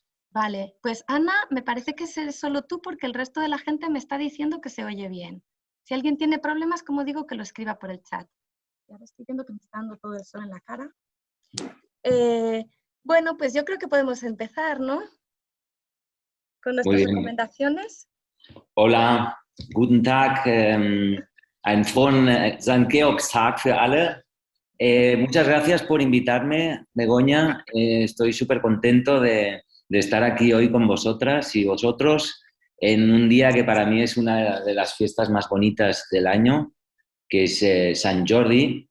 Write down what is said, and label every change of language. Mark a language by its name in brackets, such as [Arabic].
[Spanish] Vale, pues Ana, me parece que es solo tú porque el resto de la gente me está diciendo que se oye bien. Si alguien tiene problemas, como digo, que lo escriba por el chat. Ya estoy viendo que me está dando todo el sol en la cara. Bueno, pues yo creo que podemos empezar, ¿no? Con nuestras recomendaciones. Hola, [German] guten Tag, einen frohen St. Georgstag für alle. [Spanish] Muchas gracias por invitarme, Begoña. Estoy súper contento de estar aquí hoy con vosotras y vosotros en un día que para mí es una de las fiestas más bonitas del año, que es San Jordi.